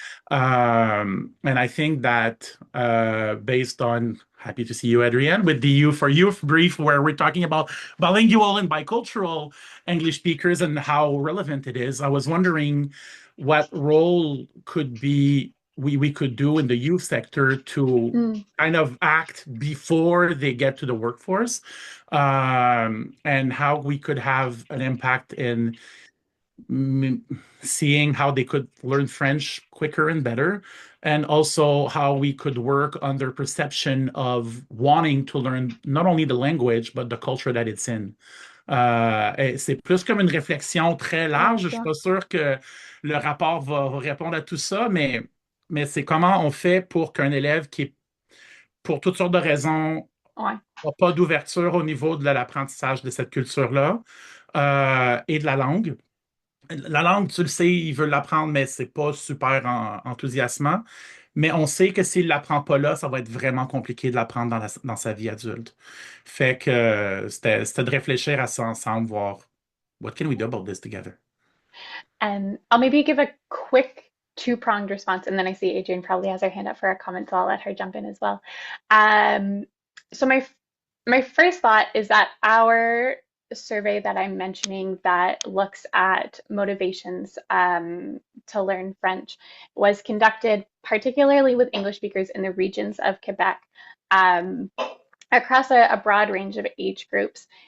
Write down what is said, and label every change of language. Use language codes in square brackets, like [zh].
[en] And I think that based on, happy to see you, Adrienne, with the Youth for Youth brief, where we're talking about bilingual and bicultural English speakers and how relevant it is, I was wondering what role could be we could do in the youth sector to kind of act before they get to the workforce, and how we could have an impact in seeing how they could learn French quicker and better, and also how we could work on their perception of wanting to learn not only the language, but the culture that it's in. [fr] C'est plus comme une réflexion très large. Je suis pas sûr que le rapport va répondre à tout ça, mais c'est comment on fait pour qu'un élève qui, pour toutes sortes de raisons, n'a pas d'ouverture au niveau de l'apprentissage de cette culture-là et de la langue. La langue, tu le sais, il veut l'apprendre, mais c'est pas super enthousiasmant. Mais on sait que s'il ne l'apprend pas là, ça va être vraiment compliqué de l'apprendre dans sa vie adulte. Fait que c'était de réfléchir à ça ensemble, voir [en] what can we do about this together. And I'll maybe give a quick two-pronged response, and then I see Adrienne probably has her hand up for a comment, so I'll let her jump in as well. Um, so my first thought is that our survey that I'm mentioning that looks at motivations to learn French was conducted particularly with English speakers in the regions of Quebec um, across a broad range of age groups.